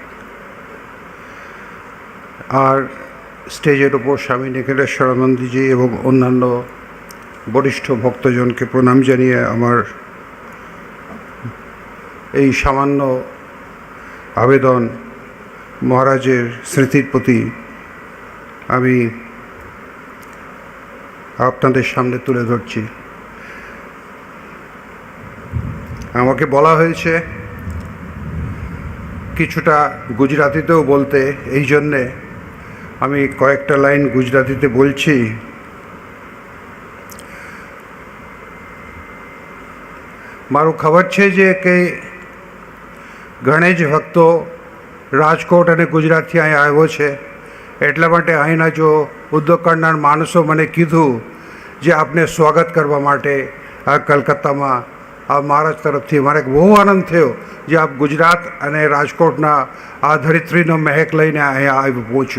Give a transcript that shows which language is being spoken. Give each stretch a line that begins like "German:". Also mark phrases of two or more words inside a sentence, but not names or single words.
Bangla: আর স্টেজের ওপর স্বামী নিখিলেশ্বরানন্দজি এবং অন্যান্য বরিষ্ঠ ভক্তজনকে প্রণাম জানিয়ে আমার এই সামান্য আবেদন মহারাজের স্মৃতির প্রতি আমি আপনাদের সামনে তুলে ধরছি। আমাকে বলা হয়েছে কিছুটা গুজরাতিতেও বলতে, এই জন্যে আমি কয়েকটা লাইন গুজরাতিতে বলছি।
Gujarati: મારું ખબર છે જે કે ઘણા જ ભક્તો રાજકોટ અને ગુજરાતથી અહીં આવ્યો છે, એટલા માટે અહીંના જો ઉદ્યોગ કરનાર માણસો મને કીધું જે આપને સ્વાગત કરવા માટે આ કલકત્તામાં આ મહારાજ તરફથી મારે બહુ આનંદ થયો જે આપ ગુજરાત અને રાજકોટના આ ધરિત્રીનો મહેક લઈને અહીંયા આવી પહોંચ્યું.